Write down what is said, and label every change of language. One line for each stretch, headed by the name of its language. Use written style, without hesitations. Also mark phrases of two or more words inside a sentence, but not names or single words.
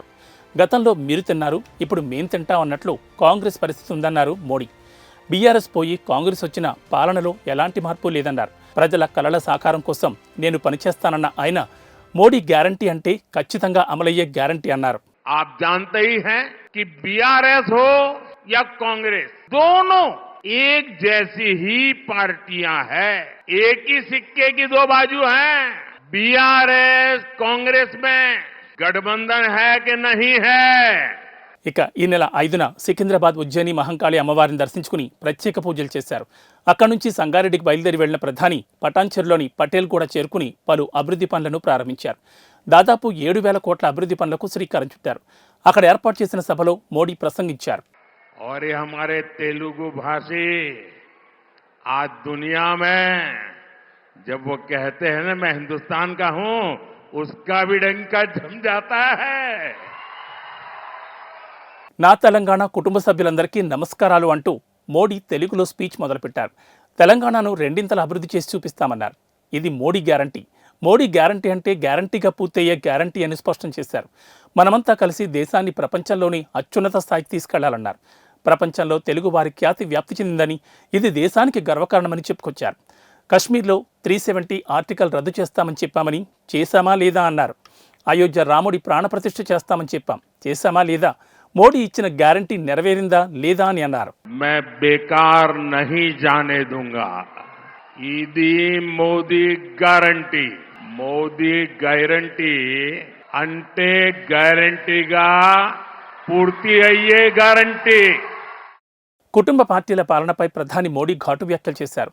Telugu: గతంలో మీరు తిన్నారు, ఇప్పుడు మేం తింటాం అన్నట్లు కాంగ్రెస్ పరిస్థితి ఉందన్నారు మోడీ. బీఆర్ఎస్ పోయి కాంగ్రెస్ వచ్చిన పాలనలో ఎలాంటి మార్పు లేదన్నారు. ప్రజల కలల సాకారం కోసం నేను పనిచేస్తానన్న ఆయన మోడీ గ్యారంటీ అంటే ఖచ్చితంగా అమలయ్యే గ్యారంటీ అన్నారు.
Hindi: आप जानते ही हैं कि बीआरएस हो या कांग्रेस, दोनों एक जैसी ही पार्टियां हैं, एक ही सिक्के की 2 बाजू हैं। बीआरएस कांग्रेस में गठबंधन है कि नहीं है?
Telugu: ఇక ఈ నెల 5న సికింద్రాబాద్ ఉజ్జయిని మహంకాళి అమ్మవారిని దర్శించుకుని ప్రత్యేక పూజలు చేశారు. అక్కడి నుంచి సంగారెడ్డికి బయలుదేరి వెళ్లిన ప్రధాని పటాన్చెరులోని పటేల్ కూడా చేరుకుని పలు అభివృద్ధి పనులను ప్రారంభించారు. దాదాపు 7,000 కోట్ల అభివృద్ధి పనులకు శ్రీకారం చుట్టారు. అక్కడ ఏర్పాటు చేసిన సభలో మోడీ ప్రసంగించారు.
Hindi: और ये हमारे तेलुगु भाषी आज दुनिया में जब वो कहते हैं ना मैं हिंदुस्तान का हूं, उसका भी डंका जम जाता है.
Telugu: నా తెలంగాణ కుటుంబ సభ్యులందరికీ నమస్కారాలు అంటూ మోడీ తెలుగులో స్పీచ్ మొదలుపెట్టారు. తెలంగాణను 2 అభివృద్ధి చేసి చూపిస్తామన్నారు. ఇది మోడీ గ్యారంటీ. మోడీ గ్యారంటీ అంటే గ్యారంటీగా పూర్తయ్యే గ్యారంటీ అని స్పష్టం చేశారు. మనమంతా కలిసి దేశాన్ని ప్రపంచంలోని అత్యున్నత స్థాయికి తీసుకెళ్లాలన్నారు. ప్రపంచంలో తెలుగు వారి ఖ్యాతి వ్యాప్తి చెందిందని, ఇది దేశానికి గర్వకారణమని చెప్పుకొచ్చారు. కశ్మీర్లో 370 ఆర్టికల్ రద్దు చేస్తామని చెప్పామని, చేశామా లేదా అన్నారు. అయోధ్య రాముడి ప్రాణప్రతిష్ఠ చేస్తామని చెప్పాం, చేశామా లేదా? మోడీ ఇచ్చిన గ్యారంటీ నెరవేరిందా లేదా అని అన్నారు.
Hindi: मैं बेकार नहीं जाने दूंगा.
Telugu: ఇది మోదీ గ్యారంటీ. మోదీ గ్యారంటీ అంటే గ్యారంటీగా పూర్తి అయ్యే గ్యారంటీ. కుటుంబ పార్టీల పాలనపై ప్రధాని మోడీ ఘాటు వ్యాఖ్యలు చేశారు.